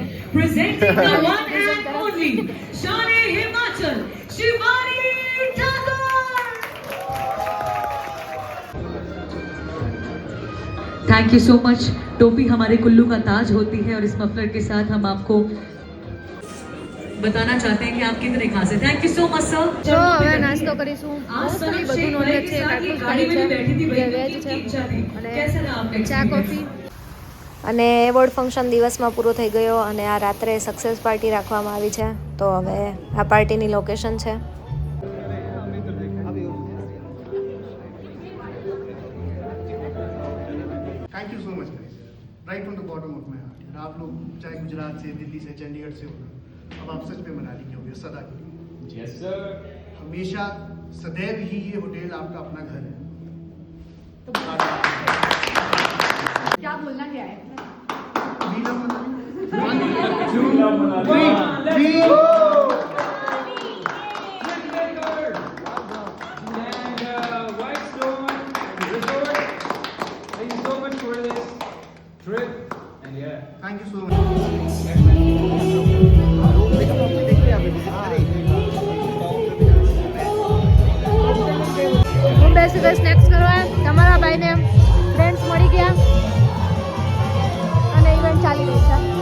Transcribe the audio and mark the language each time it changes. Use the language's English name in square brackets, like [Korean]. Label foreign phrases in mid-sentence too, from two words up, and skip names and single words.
[English] Presenting the one and only शान-ए हिमाचल शिवानी ठाकुर। Thank you so much. [Hindi] टोपी हमारे कुल्लू का ताज होती है और इस मफलर के साथ हम आपको बताना चाहते हैं कि आप कितने खास हैं। [English] Thank you so much sir. [Gujarati] તો હવે નાસ્તો કરીશું મોસ્ટલી બધું નોનવેજ છે આટલું જ ખાલી છે જે વેજ છે અને ચા કોફી અને [English] award function [Gujarati] દિવસમાં પૂરો થઈ ગયો અને આ રાત્રે [English] success party [Gujarati] રાખવામાં આવી છે તો હવે આ પાર્ટીની લોકેશન છે [English] Thank you so much guys right from the bottom of my heart [Hindi] यार आप लोग चाहे गुजरात से दिल्ली से चंडीगढ़ से हो अब आप सच में मनाली के होंगे सदा के लिए [English] yes sir [Hindi] हमेशा सदैव ही ये होटल आपका अपना घर है क्या बोलना क्या है [English] We love Manali. 1, 2, 3. Thank you so much. [Gujarati] મુંબઈ સુધી સ્નેક્સ કરવા તમારા ભાઈને ફ્રેન્ડ્સ મળી ગયા અને ઇવેન્ટ ચાલી રહી છે